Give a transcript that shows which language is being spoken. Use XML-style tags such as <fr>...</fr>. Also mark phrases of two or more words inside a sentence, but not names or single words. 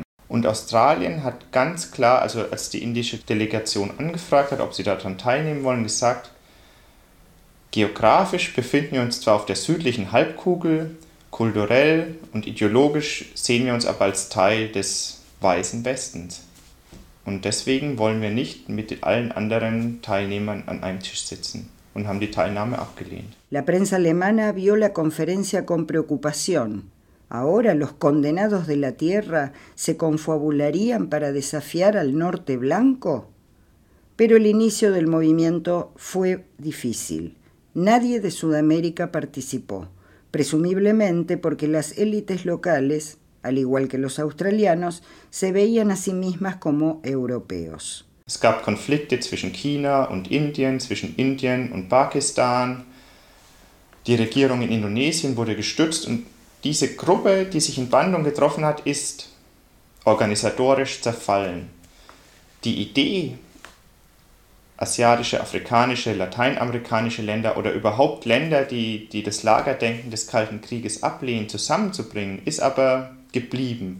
<de>Und Australien hat ganz klar, also als die indische Delegation angefragt hat, ob sie daran teilnehmen wollen, gesagt, geografisch befinden wir uns zwar auf der südlichen Halbkugel, kulturell und ideologisch sehen wir uns aber als Teil des weißen Westens. Und deswegen wollen wir nicht mit allen anderen Teilnehmern an einem Tisch sitzen und haben die Teilnahme abgelehnt.</de> <es>La prensa alemana vio la conferencia con preocupación. Ahora los condenados de la tierra se confabularían para desafiar al norte blanco. Pero el inicio del movimiento fue difícil. Nadie de Sudamérica participó, presumiblemente porque las élites locales, al igual que los australianos, se veían a sí mismas como europeos.</es> <de>Es gab Konflikte zwischen China und Indien, zwischen Indien und Pakistan. Die Regierung in Indonesien wurde gestützt und diese Gruppe, die sich in Bandung getroffen hat, ist organisatorisch zerfallen. Die Idee, asiatische, afrikanische, lateinamerikanische Länder oder überhaupt Länder, die das Lagerdenken des Kalten Krieges ablehnen, zusammenzubringen, ist aber geblieben.</de>